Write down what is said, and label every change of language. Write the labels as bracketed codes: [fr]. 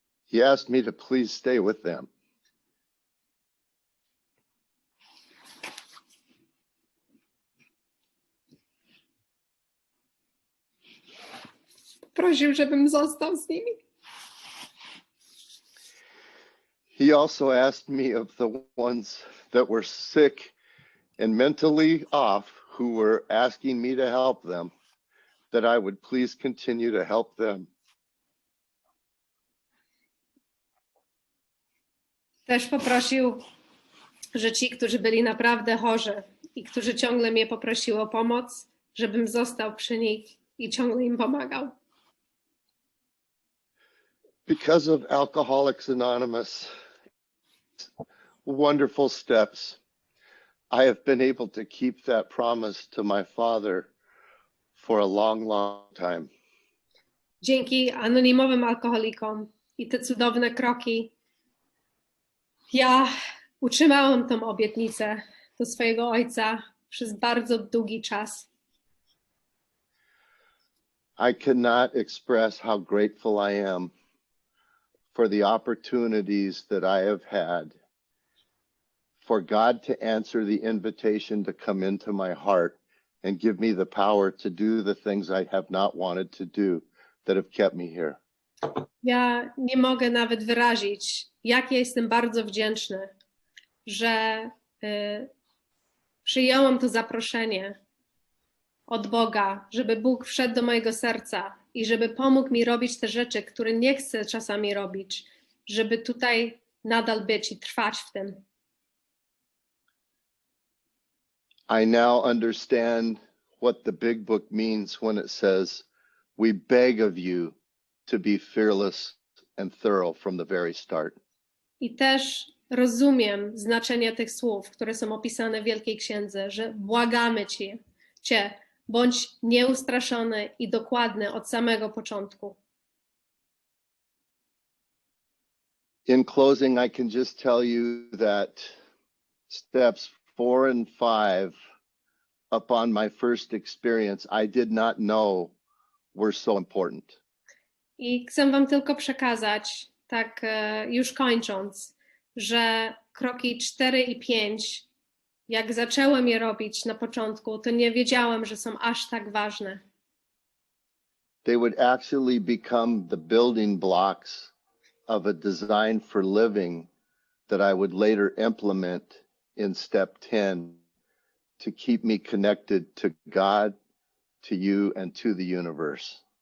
[en] He asked me to please stay with them. [pl] Prosił, żebym został z nimi. [en] He also asked me of the ones that were sick and mentally off, who were asking me to help them, that I would please continue to help them. [pl] Też poprosił, że ci, którzy byli naprawdę chorzy i którzy ciągle mnie poprosiły o pomoc, żebym został przy nich i ciągle im pomagał. [en] Because of Alcoholics Anonymous, wonderful steps, I have been able to keep that promise to my father for a long, long time. [pl] Dzięki anonimowym alkoholikom i te cudowne kroki, ja utrzymałam tą obietnicę do swojego ojca przez bardzo długi czas. [en] I cannot express how grateful I am for the opportunities that I have had, for God to answer the invitation to come into my heart and give me the power to do the things I have not wanted to do that have kept me here. [pl] Ja nie mogę nawet wyrazić, jak ja jestem bardzo wdzięczny, że przyjąłem to zaproszenie od Boga, żeby Bóg wszedł do mojego serca i żeby pomógł mi robić te rzeczy, które nie chcę czasami robić, żeby tutaj nadal być i trwać w tym. [en] I now understand what the big book means when it says, we beg of you to be fearless and thorough from the very start. [pl] I też rozumiem znaczenie tych słów, które są opisane w Wielkiej Księdze, że błagamy Cię, bądź nieustraszony i dokładny od samego początku. [en] In closing, I can just tell you that steps 4 and 5 upon my first experience, I did not know were so important. [pl] I chcę wam tylko przekazać, tak już kończąc, że kroki 4 i 5, jak zaczęłem je robić na początku, to nie wiedziałem, że są aż tak ważne. [en] They would actually become the building blocks of a design for living that I would later implement in step 10 to keep me connected to God, to you, and to the universe.